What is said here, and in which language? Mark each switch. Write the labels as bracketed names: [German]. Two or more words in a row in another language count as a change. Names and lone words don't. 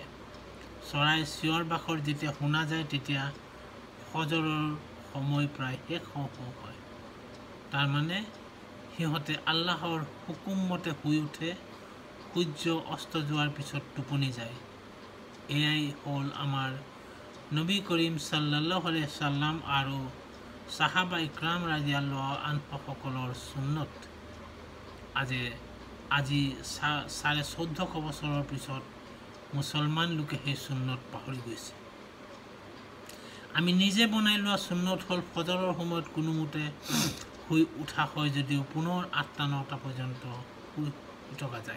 [Assamese] চৰাই চিঞৰ বাখৰ যেতিয়া শুনা যায় তেতিয়া ফজৰৰ সময় প্ৰায় শেষ হওঁ হয়। তাৰমানে সিহঁতে আল্লাহৰ হুকুম মতে শুই উঠে, সূৰ্য অস্ত যোৱাৰ পিছত টোপনি যায়। এয়াই হ'ল আমাৰ নবী কৰিম [Arabic] صلى الله عليه وسلم [Assamese] আৰু সাহাবা ইকৰাম [Arabic] رضي الله عنهم [Assamese] সুন্নত। আজি 1450 বছৰৰ পিছত মুছলমান লোকে সেই সুন্নত পাহৰি গৈছে। আমি নিজে বনাই লোৱা সুন্নত হ'ল ফজৰৰ সময়ত কোনোমতে শুই উঠা হয় যদিও পুনৰ 8-9 পৰ্যন্ত শুই থকা যায়।